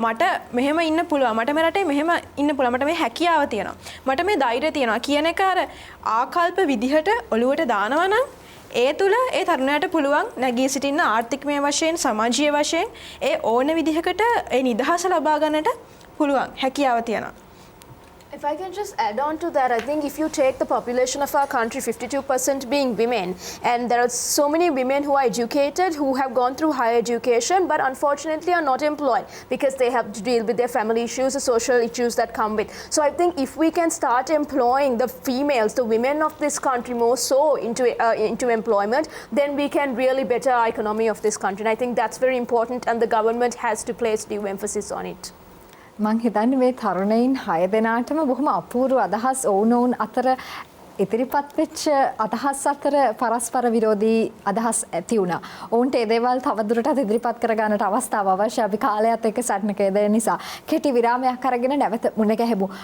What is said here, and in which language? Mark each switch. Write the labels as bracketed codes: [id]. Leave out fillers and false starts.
[si] මට මෙහෙම ඉන්න පුළුවන්. මට මේ රටේ මෙහෙම ඉන්න පුළුවන්. මට මේ හැකියාව තියෙනවා. මට මේ ධෛර්යය තියෙනවා කියන එක අර ආකල්ප විදිහට ඔළුවට දානවා නම් ඒ තුල ඒ තරුණයාට පුළුවන් නැගී සිටින්න ආර්ථිකමය වශයෙන් සමාජීය වශයෙන් ඒ ඕන විදිහකට ඒ නිදහස ලබා ගන්නට පුළුවන් හැකියාව තියෙනවා. [en] If I can just add on to that, I think if you take the population of our country, 52% being women, and there are so many women who are educated, who have gone through higher education, but unfortunately are not employed because they have to deal with their family issues, the social issues that come with. So I think if we can start employing the females, the women of this country more so into employment, then we can really better our economy of this country. And I think that's very important, and the government has to place due emphasis on it. [si] මං හිතන්නේ මේ තරුණයින් 6 දෙනාටම බොහොම අපූර්ව අදහස් ඕනෝන් අතර ඉදිරිපත් වෙච්ච අදහස් අතර පරස්පර විරෝධී අදහස් ඇති වුණා. ඔවුන්ට ඒ දේවල් තවදුරටත් ඉදිරිපත් කර ගන්නට අවස්ථාව අවශ්‍යයි. අපි කාලයත් එක්ක සටනක යෙදෙන නිසා කෙටි විරාමයක් අරගෙන නැවත මුණ ගැහෙමු.